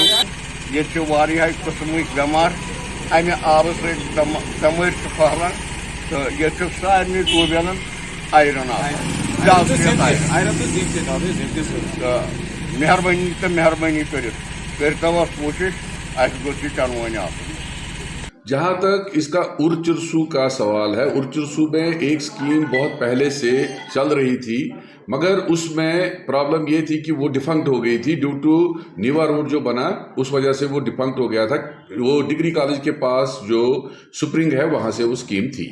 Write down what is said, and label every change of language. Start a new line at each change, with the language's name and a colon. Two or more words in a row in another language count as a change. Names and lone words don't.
Kashmiri: ییٚتہِ چھِ واریاہ قٕسمٕکۍ بٮ۪مار اَمہِ آبہٕ سۭتۍ بٮ۪مٲرۍ چھِ پھٔہلان، تہٕ ییٚتہِ چھُ سارنٕے ٹیوٗب ویلن آیرن آسان، تہٕ مہربٲنی تہٕ مہربٲنی کٔرِتھ کٔرۍتو اَتھ کوٗشِش، اَسہِ گوٚژھ یہِ چنوٲنۍ آسُن۔
Urdu: جہاں تک اس کا ارچرسو کا سوال ہے، ارچرسو میں ایک سکیم بہت پہلے سے چل رہی تھی، مگر اس میں پرابلم یہ تھی کہ وہ ڈیفنکٹ ہو گئی تھی
English: due to
Urdu: نیوا روڈ جو بنا، اس وجہ سے وہ ڈیفنکٹ ہو گیا تھا۔ وہ ڈگری کالج کے پاس جو سپرنگ ہے وہاں سے وہ سکیم تھی۔